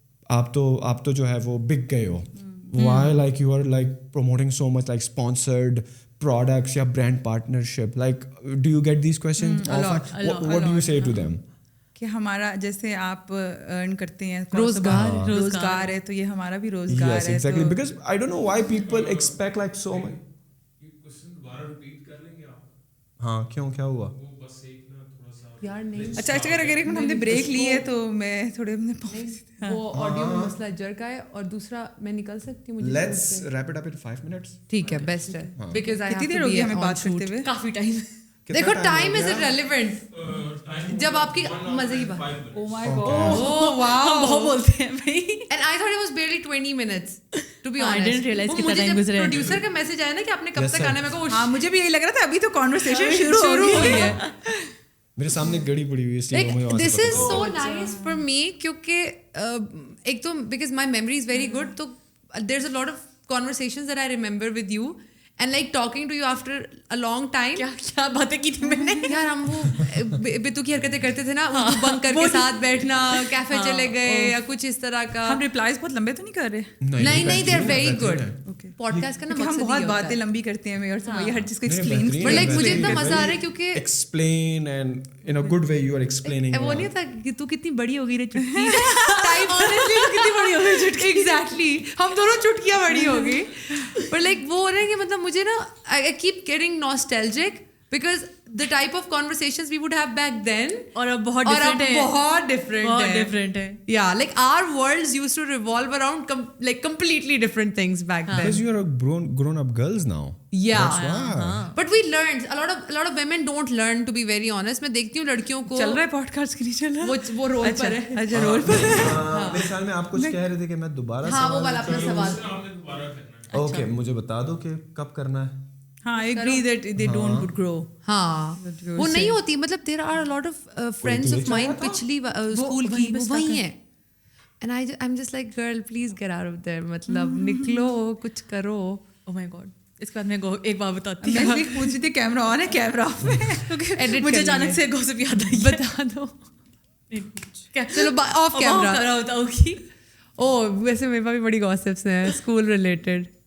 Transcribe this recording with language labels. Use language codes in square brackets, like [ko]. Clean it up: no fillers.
[ur] آپ تو جو ہے وہ بک گئے ہو, [en] why like you are like promoting so much like sponsored products یا brand partnership, like do you get these questions often? What do you say to them? [ur] کہ ہمارا جیسے آپ ارن کرتے ہیں روزگار ہے تو یہ ہمارا بھی روزگار ہے. [en] Yes, exactly. Because I don't know why people expect like so much. [ur] یہ کوسچن دوبارہ ریپیٹ کر لیں گے آپ؟ ہاں کیوں, کیا ہوا؟ وہ بس ایک نا تھوڑا سا یار نہیں. اچھا اگر ہم نے بریک لی ہے تو میں تھوڑے وہ آڈیو میں مسئلہ جر کا ہے, اور دوسرا میں نکل سکتی ہوں. [en] Let's wrap it up in 5 minutes. [ur] ٹھیک ہے, بیسٹ ہے. بیکاز کتنی دیر ہو گئی ہمیں بات کرتے ہوئے؟ کافی ٹائم. دیکھو ٹائم از ریلیونٹ جب آپ کی مزے کی بات. [en] Oh my God. Oh wow. [ur] ہم بہت بولتے ہیں بھائی. [en] And I thought it was barely 20 minutes to be honest. I didn't realize [ur] کتنا ٹائم گزرا ہے. پروڈیوسر کا میسج آیا نا کہ آپ نے کب تک آنا ہے, میں کو ہاں مجھے بھی یہی لگ رہا تھا ابھی تو کانورسیشن شروع ہوئی ہے. میرے سامنے گڑی پڑی ہوئی ہے. [en] This is so nice for me [ur] کیونکہ ایک تو [en] because my memory is very good, تو there's a lot of conversations that I remember with you. And like talking to you after a long time. [ur] کیا باتیں کی تھی میں نے یار, ہم وہ بیتو کی حرکتیں کرتے تھے نا, بنک کر کے ساتھ بیٹھنا, کیفے چلے گئے یا کچھ اس طرح کا. ہم ریپلائز بہت لمبے تو نہیں کر رہے؟ نہیں [en] they are very good. [ur] Pod cost کا نا ہم بہت باتیں لمبی کرتے ہیں اور ہر چیز کو ایکسپلین. بٹ لائک مجھے اتنا مزہ آ رہا ہے کیونکہ [en] Explain and in a good way you are explaining. [ur] وہ نہیں تھا کہ تو کتنی بڑی ہو گئی رے چٹکی ٹائپ, کتنی بڑی ہو گئی چٹکی. ایگزیکٹلی ہم دونوں چٹکیاں بڑی ہو گئی. بٹ لائک وہ ہو رہا ہے کہ مطلب مجھے نا [en] I keep getting nostalgic because the type of conversations we would have back then [ur] اور اب بہت ڈفرینٹ ہے, بہت different ہے. [en] Yeah, like our worlds used to revolve around like completely different things back then. Because you are grown up girls now. Yeah. That's why. But we learned a lot of women don't learn, to be very honest. [ur] میں دیکھتی ہوں لڑکیوں کو چل رہا ہے pod cost کی نہیں چل رہا, وہ رول پر ہے. اچھا رول پر. میرے خیال میں آپ کچھ کہہ رہے تھے کہ میں دوبارہ ہاں وہ والا اپنا سوال. اوکے مجھے بتا دو کہ کب کرنا ہے. ہاں [en] I agree that they don't grow. [ur] ہاں وہ نہیں ہوتی, مطلب [en] there are a lot of friends of mine [ur] پچھلی اسکول کی وہ وہی ہیں, [en] and I'm just like girl please get out of there, [ur] مطلب نکلو کچھ کرو. [en] Oh my god, [ur] اس کے بعد میں ایک بات بتاتی ہوں. میں بھی پوچھ رہی تھی کیمرہ آن ہے کیمرہ آف ہے, مجھے اچانک سے گوسپ یاد آئی, بتا دو. چلو آف کیمرہ بتاؤ گی. ویسے میرے پاس بھی بڑی گوسپس ہیں اسکول ریلیٹڈ.